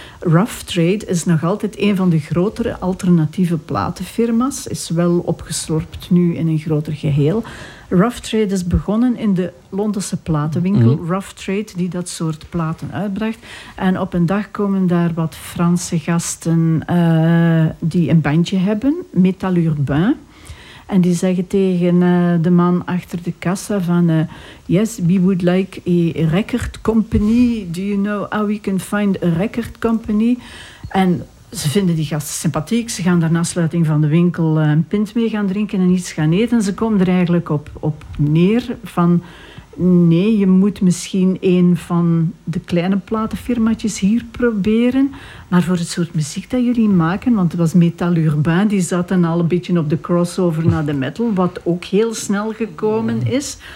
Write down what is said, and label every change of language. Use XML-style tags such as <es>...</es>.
<nl>Rough Trade is nog altijd een van de grotere alternatieve platenfirma's, is wel opgeslorpt nu in een groter geheel. Rough Trade is begonnen in de Londense platenwinkel, Rough Trade, die dat soort platen uitbracht. En op een dag komen daar wat Franse gasten die een bandje hebben, Metal Urbain. En die zeggen tegen de man achter de kassa van...</nl> <en>yes, we would like a record company. Do you know how we can find a record company?</en> <nl>En ze vinden die gast sympathiek. Ze gaan daar na sluiting van de winkel een pint mee gaan drinken en iets gaan eten. Ze komen er eigenlijk op neer van... Nee, je moet misschien een van de kleine platenfirmatjes hier proberen. Maar voor het soort muziek dat jullie maken, want het was Metal Urbain, die zaten al een beetje op de crossover naar de metal, wat ook heel snel gekomen is.</nl>